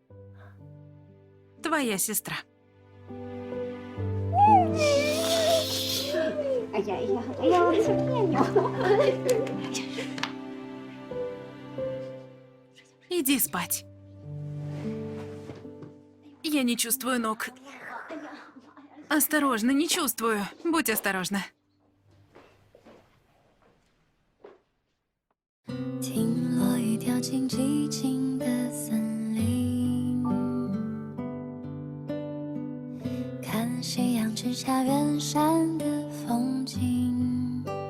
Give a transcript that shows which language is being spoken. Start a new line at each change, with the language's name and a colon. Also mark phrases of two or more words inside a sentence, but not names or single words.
Russian: Твоя сестра. Иди спать. Я не чувствую ног. Осторожно, не чувствую. Будь осторожна.
Chinese: 听落雨掉进寂静的森林，看夕阳直下远山的风景，